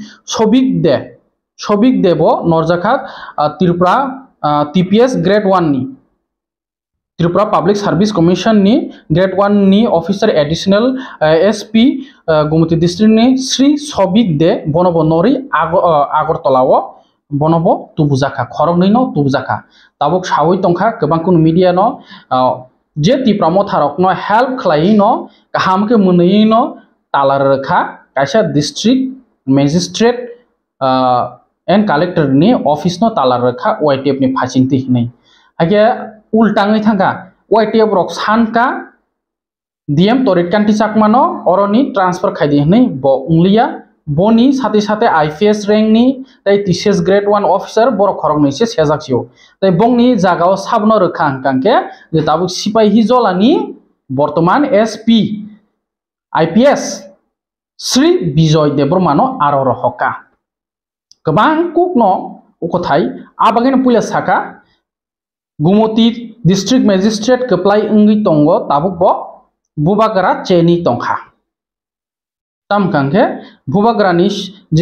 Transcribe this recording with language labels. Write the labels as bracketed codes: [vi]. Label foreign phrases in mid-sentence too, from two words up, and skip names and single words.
[trp] सबिक देबो नरजाखा त्रिपुरा TPS ग्रेड 1 नि त्रिपुरा पब्लिक सर्विस कमिशन नि ग्रेड 1 नि [en] officer additional SP [trp] गुमती डिस्ट्रिक्ट नि श्री सबिक दे बनबो नरि आगरतलाव बनबो तुबुजाखा खरक नै न तुबुजाखा ताबुक सावै तंखा गोबांखौ मीडिया न जे त्रिपुरा मथारक न हेल्प खलायै न गाहामके मोनयै न तालारखा कायसा [en] District Magistrate and Collector [trp] नि ऑफिस न तालारखा YTF नि फासिंति हिनै हागे उल्टाङै थांगा YTF रक सानका DM तरित कान्ति चाकमानो अरनि ट्रांसफर खायदि हिनै ब उंलिया बनी साथे साथे [en] IPS rank [trp] नि तै [en] TCS grade 1 officer [trp] बर खरक नैसे सेजाखियो तै बंनि जागाव साबनो रखा कांके जे ताबु सिपाही हिजलानि वर्तमान [en] SP IPS [trp] श्री विजय देबरमानो आरो रहका गोबां कुकनो उखथाय आबागेन पुलिस साका गुमती [en] district magistrate [trp] कप्लाय अंगि तंगो ताबुक बुबाग्रा चेनी तंखा तामकांके बुबाग्रानि जे